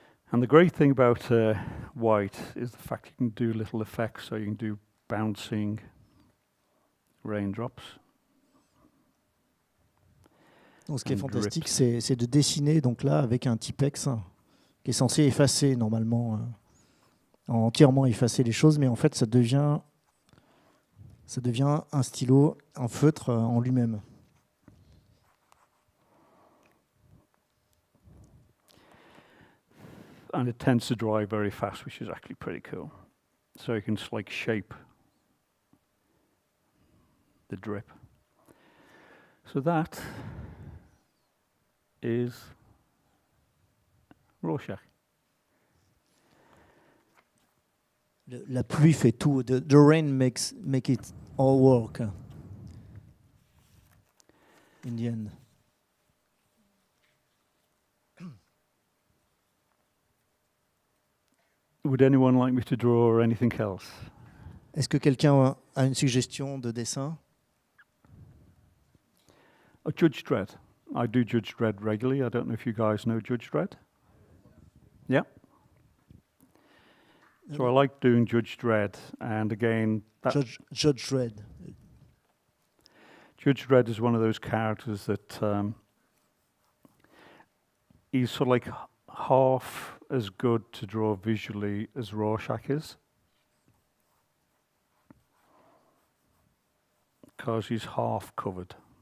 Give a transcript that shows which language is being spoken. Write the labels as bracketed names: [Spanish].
[English] And the great thing about white is the fact you can do little effects, so you can do bouncing raindrops. [French] Donc, ce qui est fantastique, c'est de dessiner donc là avec un Tipex qui est censé effacer normalement, entièrement effacer les choses, mais en fait ça devient un stylo, un feutre en lui-même. [English] And it tends to dry very fast, which is actually pretty cool. So you can just like shape the drip. So that is Rorschach. [French] La pluie fait tout. [English] The rain make it all work in the end. Would anyone like me to draw anything else? [French] Est-ce que quelqu'un a une suggestion de dessin? [English] Judge Dredd. I do Judge Dredd regularly. I don't know if you guys know Judge Dredd. Yeah. So I like doing Judge Dredd, and again, Judge Dredd. Judge Dredd is one of those characters that he's sort of like half as good to draw visually as Rorschach is, because he's half covered.